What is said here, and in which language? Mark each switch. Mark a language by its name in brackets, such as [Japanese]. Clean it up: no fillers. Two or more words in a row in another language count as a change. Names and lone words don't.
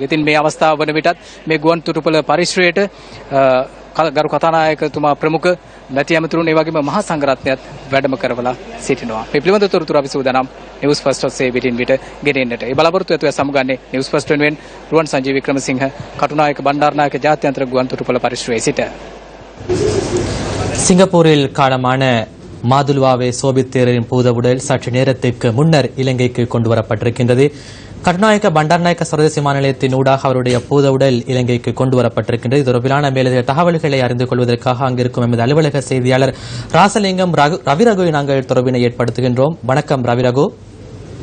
[Sinhala] ඉතින් මේ අවස්ථාව වන විටත් මේ ගුවන්තොටුපළ පරිශ්‍රයට ගරු කතානායකතුමා ප්‍රමුඛ මැති ඇමතුරුන් ඒ වගේම මහා සංඝරත්නයත් වැඩම කරවලා සිටිනවා. මේ පිළිබඳ තොරතුරු අපි සූදානම් Newsfirst.lk විටින් විට ගෙනෙන්නට. ඒ බලාපොරොත්තු ඇතුව සමුගන්නේ Newsfirst වෙනුවෙන් රුවන් සංජීව වික්‍රමසිංහ කටුනායක බණ්ඩාරනායක ජාත්‍යන්තர ගුවන්තොටුපළ පරිශ්‍රයේ සිට. [Tamil] சிங்கப்பூரில் காலமான மாதுலுவாவே சோபித் தேரரின் பூதவுடல் சற்று நேரத்திற்கு முன்னர் இலங்கைக்கு கொண்டு வரப்பட்டிருக்கின்றது. கட்டுநாயக்க பண்டார்நாயக்க சர்வதேச விமான நிலையத்தின் ஊடாக அவருடைய பூதவுடல் இலங்கைக்கு கொண்டு வரப்பட்டிருக்கின்றது. இது தொடர்பிலான மேலதிக தகவல்களை அறிந்து கொள்வதற்காக அங்கிருக்கும் எமது அலுவலக செய்தியாளர் ராசலிங்கம் ரவிரகுவை நாங்கள் தொடர்பினை ஏற்படுத்துகின்றோம்.